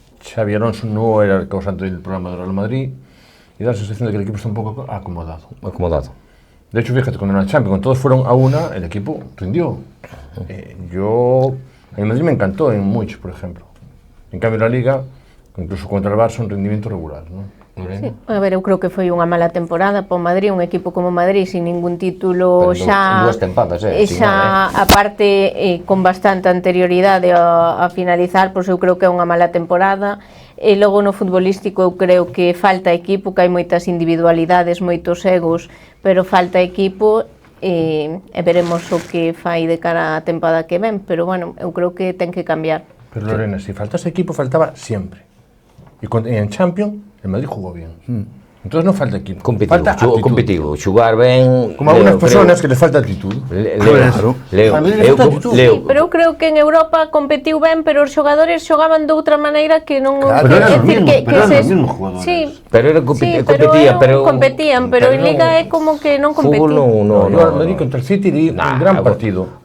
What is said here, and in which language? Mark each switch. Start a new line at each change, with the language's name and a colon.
Spanish: Xabi Alonso no era el causante del problema del Real Madrid y da la sensación de que el equipo está un poco acomodado. De hecho, fíjate, cuando en la Champions, cuando todos fueron a una, el equipo rindió. En Madrid me encantó en Múnich, por ejemplo. En cambio, en la Liga, incluso contra el Barça, un rendimiento regular, ¿no? Sí.
Galician: A ver, eu creo que foi unha mala temporada para o Madrid, un equipo como Madrid sin ningún título, xa dúas tempadas, xa aparte con bastante anterioridade a finalizar, pois eu creo que é unha mala temporada. E logo no futbolístico eu creo que falta equipo, que hai moitas individualidades, moitos egos, pero falta equipo e veremos o que fai de cara á tempada que ven, pero bueno, eu creo que ten que cambiar.
Spanish: Pero Lorena, si faltase equipo, faltaba siempre. Y en Champions, el Madrid jugó bien. Entonces no falta equipo.
Galician: Competitivo, xugar ben.
Spanish: Como algunas personas que les falta actitud. Leo.
Galician: Pero eu creo que en Europa competiu ben, pero os xogadores xogaban de outra maneira que non... Pero eran os mesmos jugadores. Sí, pero competían, pero en Liga é como que non competían.
Spanish: No, Madrid contra el City di un gran partido.